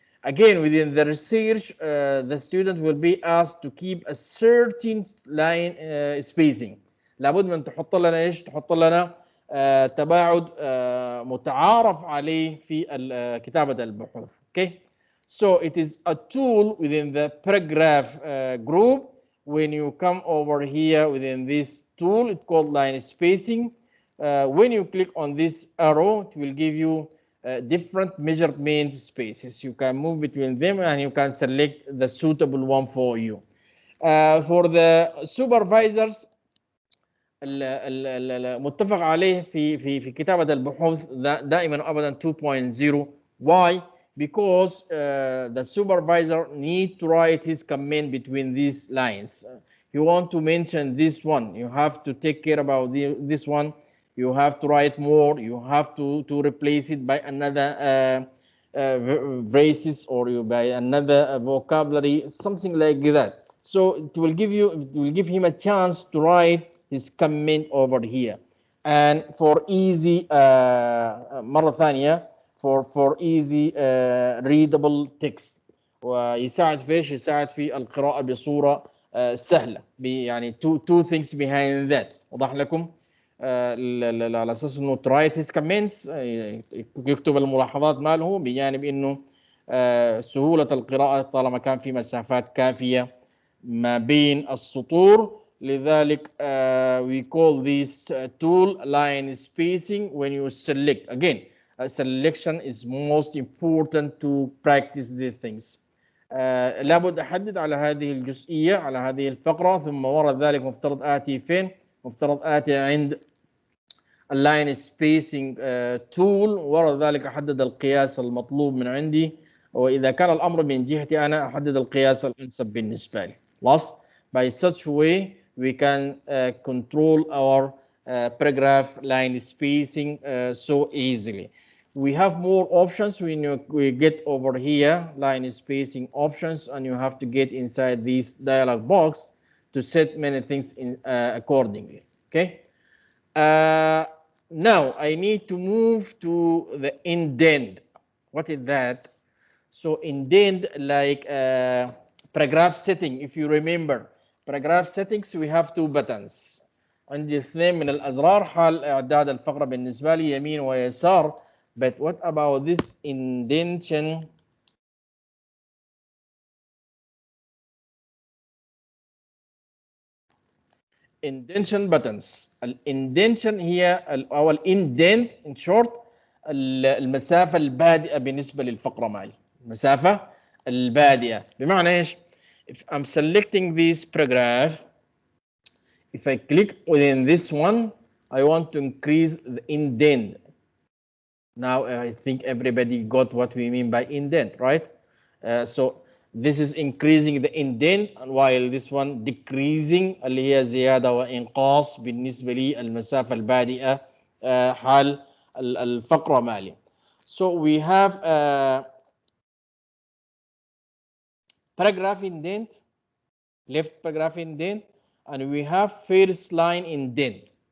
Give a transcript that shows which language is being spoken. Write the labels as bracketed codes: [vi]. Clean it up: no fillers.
[en] Again, within the research, the student will be asked to keep a certain line spacing. [ar] لابد من تحط لنا ايش؟ تحط لنا تباعد متعارف عليه في كتابة البحوث. [en] Okay, so it is a tool within the paragraph group when you come over here within this tool, it's called line spacing. When you click on this arrow, it will give you different measurement spaces. You can move between them and you can select the suitable one for you. For the supervisors, [ar] المتفق عليه في كتابة البحوث دائما أبدا 2.0. [en] Why? Because the supervisor need to write his comment between these lines. You want to mention this one, you have to take care about this one. You have to write more. You have to replace it by another phrases or by another vocabulary, something like that. So it will give him a chance to write his comment over here. And for easy [ar] مرة ثانية [en] for easy readable text. [ar] ويساعد في ايش؟ يساعد في القراءة بصورة سهلة. [en] يعني two things behind that. [ar] وضح لكم؟ على اساس انه [en] trait his comments, [ar] يكتب الملاحظات ماله، بجانب انه سهوله القراءه طالما كان في مسافات كافيه ما بين السطور. [en] لذلك we call this tool line spacing. When you select, again selection is most important to practice these things. [ar] لابد احدد على هذه الجزئيه، على هذه الفقره، ثم وراء ذلك مفترض اتي فين؟ مفترض اتي عند اللاين سبيسنج تول، وراء ذلك احدد القياس المطلوب من عندي، واذا كان الامر من جهتي انا احدد القياس الانسب بالنسبه لي. خلاص. [en] By such way we can control our paragraph line spacing so easily. We have more options when we get over here, line spacing options, and you have to get inside this dialog box to set many things in accordingly. Okay. Now I need to move to the indent. What is that? So indent, like paragraph setting. If you remember, paragraph settings we have two buttons. [ar] عندي اثنين من الأزرار حال إعداد الفقرة بالنسبة لي يمين ويسار. [en] But what about this indentation? Indentation buttons. [ar] الindentation هي أو الindent in short المسافة البادئة بالنسبة للفقرة معي. المسافة البادئة بمعنى إيش؟ [en] If I'm selecting this paragraph, if I click within this one, I want to increase the indent. Now I think everybody got what we mean by indent, right? So this is increasing the indent, while this one decreasing [ar] اللي هي زيادة وإنقاص بالنسبة لي المسافة البادئة حال الفقرة مالي. [en] So we have paragraph indent, left paragraph indent, and we have first line indent.